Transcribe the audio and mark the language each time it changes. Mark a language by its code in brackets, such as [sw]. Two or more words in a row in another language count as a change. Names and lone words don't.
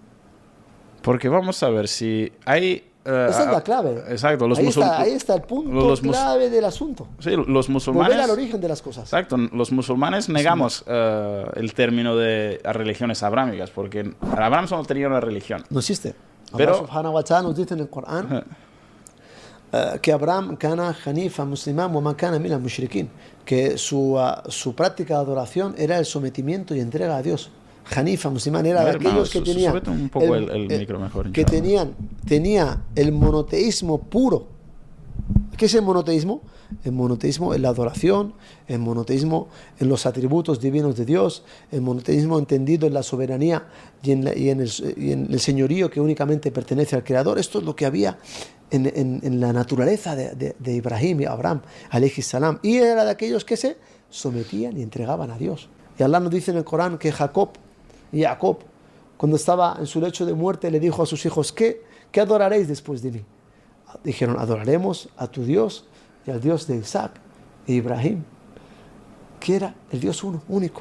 [es] Porque vamos a ver si hay... Esa es la clave. Exacto. Ahí está el punto clave del asunto. Sí, los musulmanes... Volver al origen de las cosas. Exacto. Los musulmanes negamos el término de las religiones abrámicas, porque Abraham solo tenía una religión. No existe. Pero, [ar] الله سبحانه وتعالى [es] nos dice en el Corán que Abraham [ar] كان حنيفا مسلما وما كان من المشركين, [es] que su práctica de adoración era el sometimiento y entrega a Dios. Hanifa musulmán era de aquellos que tenían un poco el micro mejor, que tenía el monoteísmo puro. ¿Qué es el monoteísmo? El monoteísmo en la adoración, el monoteísmo en los atributos divinos de Dios, el monoteísmo entendido en la soberanía y en el señorío que únicamente pertenece al Creador. Esto es lo que había en la naturaleza de Ibrahim y Abraham, [ar] عليه السلام. [es] Y era de aquellos que se sometían y entregaban a Dios. Y Allah nos dice en el Corán que Jacob, cuando estaba en su lecho de muerte, le dijo a sus hijos: ¿qué adoraréis después de mí? Dijeron: adoraremos a tu Dios y al Dios de Isaac e Ibrahim, que era el Dios uno, único.